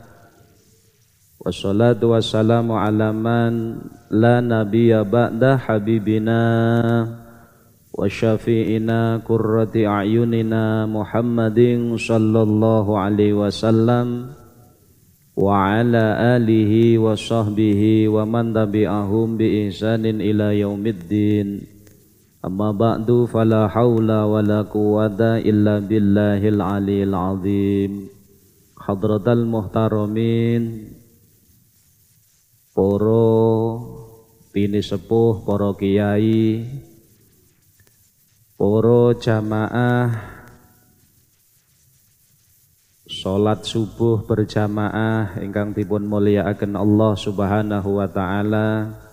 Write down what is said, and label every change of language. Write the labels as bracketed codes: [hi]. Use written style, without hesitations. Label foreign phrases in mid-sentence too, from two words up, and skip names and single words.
[ar] والصلاة والسلام على من لا نبي بعد حبيبنا وشفيعنا قرة أعيننا محمد صلى الله عليه وسلم وعلى آله وصحبه ومن تبعهم بإحسان إلى يوم الدين. أما بعد، فلا حول ولا قوة إلا بالله العلي العظيم. حضرة المحترمين, [jv] para bini sepuh, para kiai, para jamaah salat subuh berjamaah ingkang dipun mulyakaken Allah [ar] سبحانه وتعالى.